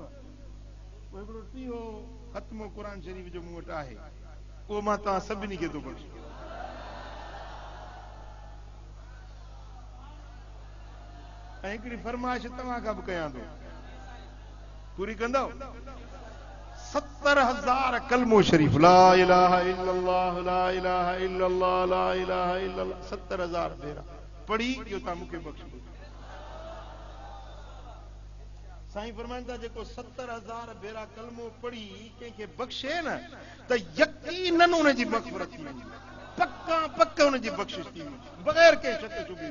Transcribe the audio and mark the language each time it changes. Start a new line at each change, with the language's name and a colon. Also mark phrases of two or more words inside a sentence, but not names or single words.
Sindhi: पोइ हिकिड़ो टीहो ख़त्मो क़ुरान शरीफ़ जो मूं वटि आहे, उहो मां तव्हां सभिनी खे थो बख़्शा। ऐं हिकिड़ी फरमाइश तव्हां खां बि कयां थो, पूरी कंदव? 70,000 कलमो शरीफ़,
Arabic: لا إله إلا الله لا إله إلا الله لا إله إلا الله
Sindhi: 70,000 भेरा पढ़ी, इहो तव्हां मूंखे बख़्शो। साईं फरमाइनि था जेको 70,000 भेरा कलमो पढ़ी कंहिंखे बख़्शे न त यकीनन उनजी मग़फ़िरत थी वेंदी, पक्का पक्का उनजी बख़्शिश थी वेंदी, बग़ैर कंहिं शक शुबे।